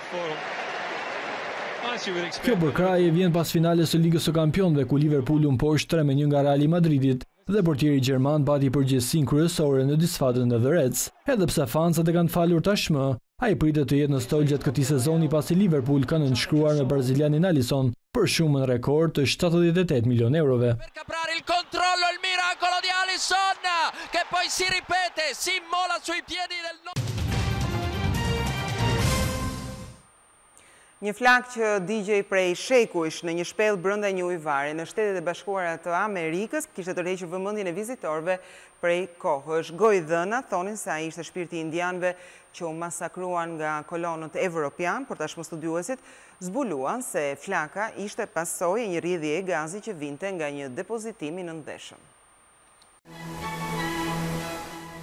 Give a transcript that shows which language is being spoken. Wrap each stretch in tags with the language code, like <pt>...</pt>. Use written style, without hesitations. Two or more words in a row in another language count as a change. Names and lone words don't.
<sq>Kjo bërkraje vjen pas finales së Ligës së Kampionëve ku Liverpooli u mposhti 3-1 nga Reali Madridit dhe portieri gjerman bati përgjegjësinë kryesore në disfatën e The Reds. Edhe pse fansat e kanë falur tashmë, ai pritet të jetë në stol gjatë këtij sezoni pasi Liverpool ka nënshkruar me brazilianin Alisson për shumën rekord të 78 milion eurove.</sq> <it>Il controllo, il miracolo di Alisson che poi si ripete, si immola sui piedi del</it> <sq>Një flak që digjej prej shekuish në një shpellë brenda një ujvari në Shtetet e Bashkuara të Amerikës kishte tërhequr vëmendjen e vizitorëve prej kohësh. Gojdhëna thonin se ai ishte shpirti i indianëve që u masakruan nga kolonët evropian, por tashmë studiuesit zbuluan se flaka ishte pasojë e një rrjedhje e gazi që vinte nga një depozitim i nëndeshëm.</sq>